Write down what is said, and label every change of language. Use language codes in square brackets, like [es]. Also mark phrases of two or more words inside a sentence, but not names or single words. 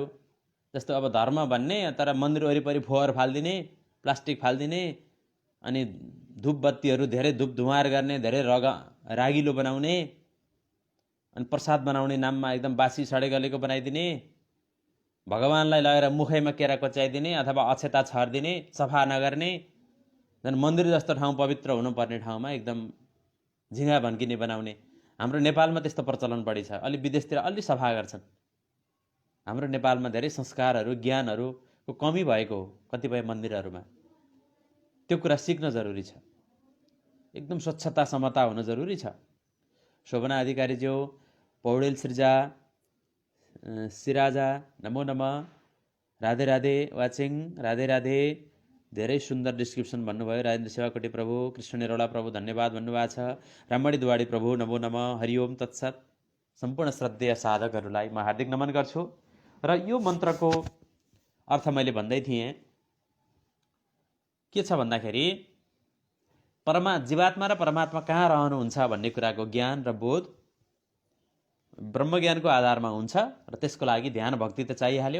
[ne] जस्तो अब धर्म भन्ने तर मन्दिर वरिपरि फोहोर फालिदिने, प्लास्टिक फालिदिने, अनि धुप बत्तीहरू धेरै धुप धुवार गर्ने, धेरै रागिलो बनाउने, अनि प्रसाद बनाउने नाममा एकदम बासी सडे गलेको बनाइदिने, भगवानलाई लगेर मुखैमा केरा कोच्याइदिने अथवा अक्षता छर्दिने, सफा नगर्ने, झन् मन्दिर जस्तो ठाउँ पवित्र हुनुपर्ने ठाउँमा एकदम झिँगा भन्किने बनाउने। हाम्रो नेपालमा त्यस्तो प्रचलन बढी छ। अलि विदेशतिर अलि सफा गर्छन्। हाम्रो नेपालमा धेरै संस्कारहरू ज्ञानहरूको कमी भएको हो कतिपय मन्दिरहरूमा। त्यो कुरा सिक्न जरुरी छ। एकदम स्वच्छता समता हुन जरुरी छ। शोभना अधिकारीज्यू, पौडेल सृजा, सिराजा [sa] नमो नमः। [ne] राधे राधे वाचिङ, राधे राधे। धेरै सुन्दर डिस्क्रिप्सन भन्नुभयो राजेन्द्र सेवाकोटी प्रभु। कृष्ण निरौला प्रभु धन्यवाद भन्नुभएको छ। राममणि दुवाडी प्रभु [sa] नमो नमः। हरिओम तत्सत। [ne] सम्पूर्ण श्रद्धेय साधकहरूलाई म हार्दिक नमन गर्छु। र यो मन्त्रको अर्थ मैले भन्दै थिएँ के छ भन्दाखेरि जीवात्मा र परमात्मा कहाँ रहनुहुन्छ भन्ने कुराको ज्ञान र बोध ब्रह्मज्ञानको आधारमा हुन्छ र त्यसको लागि ध्यान भक्ति त चाहिहाल्यो।